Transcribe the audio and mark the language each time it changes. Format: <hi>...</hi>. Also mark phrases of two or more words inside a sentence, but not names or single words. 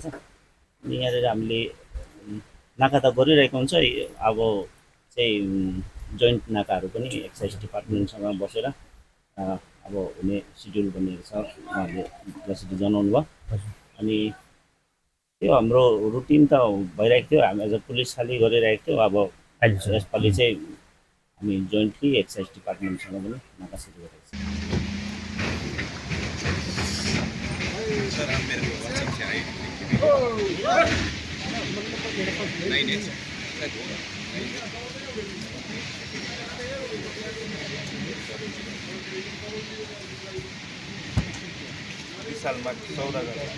<ne>अनि यहाँनिर हामीले नाका त गरिरहेको हुन्छ, अब चाहिँ जोइन्ट नाकाहरू पनि एक्साइज डिपार्टमेन्टसँग बसेर अब हुने सिड्युल बनिएको छ, उहाँहरूले जसरी जनाउनु भयो। अनि त्यो हाम्रो रुटिन त भइरहेको थियो, हामी</ne> <en>as a police</en> <ne>खालि गरिरहेको थियो। अब यसपालि चाहिँ हामी जोइन्टली एक्साइज डिपार्टमेन्टसँग पनि नाका सुरु गरेको छ।</ne> <hi>सर आप मेरे को व्हाट्सएप से आई नहीं विशाल मार्ग 14</hi>